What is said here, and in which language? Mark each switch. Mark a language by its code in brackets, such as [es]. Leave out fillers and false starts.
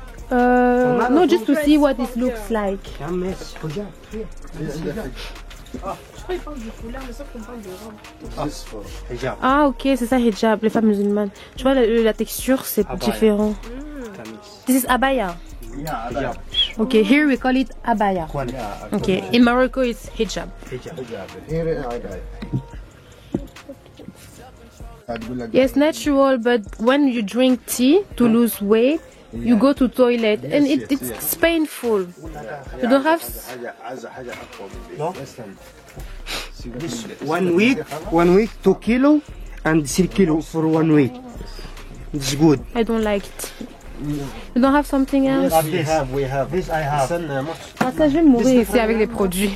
[en] No, just to see what it looks like. [fr] Je crois qu'ils parlent du foulard, mais sauf qu'on parle de robe. Ah ok, c'est ça hijab, les femmes musulmanes. Tu vois, la texture, c'est différent. [en] This is abaya. Yeah, hijab. Okay, here we call it abaya. Okay, in Morocco it's hijab. Yes, natural, but when you drink tea to lose weight, you go to toilet and it's painful. You don't have... No? This 1 week, 2 kilo and 3 kilo for 1 week. It's good. I don't like it. You don't have something else? We have. This I have. [fr] Ah, ça, je vais mourir ici avec les produits.